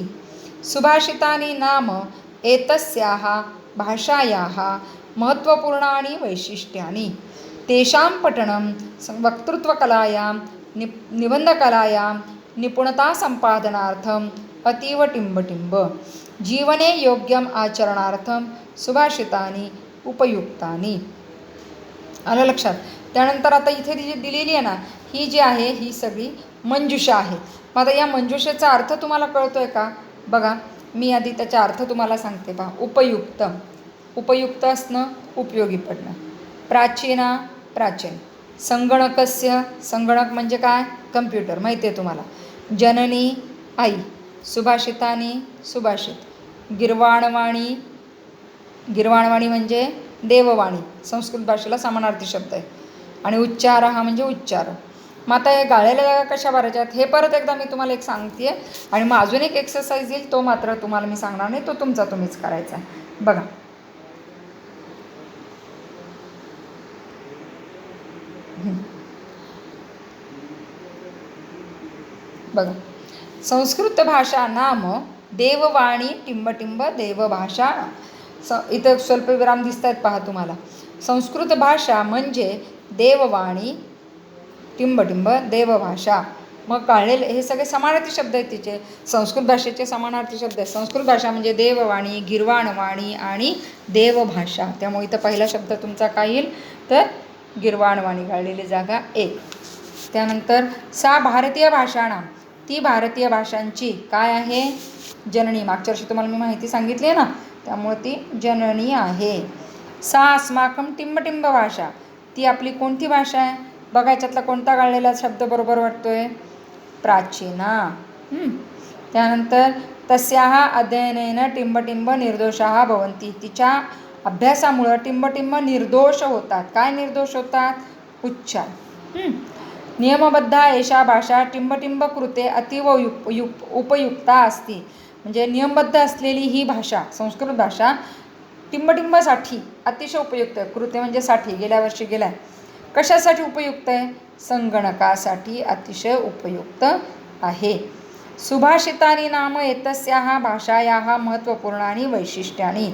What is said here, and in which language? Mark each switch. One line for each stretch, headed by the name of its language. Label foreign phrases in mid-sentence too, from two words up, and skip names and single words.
Sanskrit: सुभाषितानि नाम एतस्याः भाषायाः महत्त्वपूर्णानि वैशिष्ट्यानि. तेषां पठनं वक्तृत्वकलायां निबंधकलायां निपुणता संपादनार्थम अतीव टिंबटिंब जीवने योग्यम आचरणार्थम सुभाषितानि उपयुक्तानि.
Marathi: आलं लक्षात. त्यानंतर आता इथे जी दिलेली आहे ना, ही जी आहे ही सगळी मंजुषा आहे. मग आता या मंजुषेचा अर्थ तुम्हाला कळतोय का? बघा, मी आधी त्याचा अर्थ तुम्हाला सांगते पहा. उपयुक्त, उपयुक्त असणं, उपयोगी पडणं. प्राचीना, प्राचीन. संगणकस्य, संगणक म्हणजे काय? कम्प्युटर, माहिती आहे तुम्हाला. जननी, आई. सुभाषितानी, सुभाषित. गिरवाणवाणी, गिरवाणवाणी म्हणजे देववाणी, संस्कृत भाषेला समानार्थी शब्द आहे. आणि उच्चार हा म्हणजे उच्चार. मग आता हे गाळलेल्या जागा कशा भरायच्यात हे परत एकदा मी तुम्हाला एक सांगते आहे. आणि मग अजून एक एक्सरसाइज येईल, तो मात्र तुम्हाला मी सांगणार नाही, तो तुमचा तुम्हीच करायचा आहे. बघा, बघा,
Sanskrit: संस्कृत भाषा नाम देववाणी टिंबटिंब देवभाषा.
Marathi: इथं स्वल्पविराम दिसत आहेत पहा तुम्हाला. संस्कृत भाषा म्हणजे देववाणी टिंबटिंब देवभाषा. मग काढलेले हे सगळे समानार्थी शब्द आहेत तिचे. संस्कृत भाषेचे समानार्थी शब्द आहेत. संस्कृत भाषा म्हणजे देववाणी, गिरवाणवाणी आणि देवभाषा. त्यामुळे इथं पहिला शब्द तुमचा काय येईल तर गिरवाणवाणी, गाळलेली जागा 1. त्यानंतर
Sanskrit: सा भारतीय भाषाणां,
Marathi: ती भारतीय भाषांची काय आहे? जननी. मागच्या वर्षी तुम्हाला मी माहिती सांगितली आहे ना, त्यामुळे ती जननी आहे.
Sanskrit: सा अस्माकं टिंबटिंब भाषा,
Marathi: ती आपली कोणती भाषा आहे? बघा, याच्यातला कोणता गाळलेला शब्द बरोबर वाटतोय?
Sanskrit: प्राचीना. त्यानंतर तस्याः अध्ययनेन टिंबटिंब निर्दोषाः भवन्ति,
Marathi: तिच्या अभ्यासामुळं टिंबटिंब निर्दोष होतात. काय निर्दोष होतात? उच्चार.
Sanskrit: नियमबद्धा एषा भाषा टिंबटिंब कृते अतीव उपयुक्ता असती,
Marathi: म्हणजे नियमबद्ध असलेली ही भाषा, संस्कृत भाषा टिंबटिंबासाठी अतिशय उपयुक्त आहे. कृते म्हणजे साठी, गेल्या वर्षी गेलाय. कशासाठी उपयुक्त आहे? संगणकासाठी अतिशय उपयुक्त आहे.
Sanskrit: सुभाषितानी नाम एतस्याः भाषायाः महत्त्वपूर्णानि वैशिष्ट्यानि.